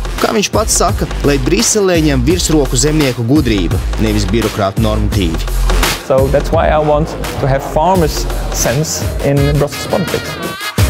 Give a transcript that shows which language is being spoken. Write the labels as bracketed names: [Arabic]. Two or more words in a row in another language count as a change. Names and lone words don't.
[Latvian] Kā viņš pats saka, lai Briselē ņem virsroku zemnieku gudrība, nevis birokrātu normatīvi. [English] So that's why I want to have farmers' sense in Brussels politics.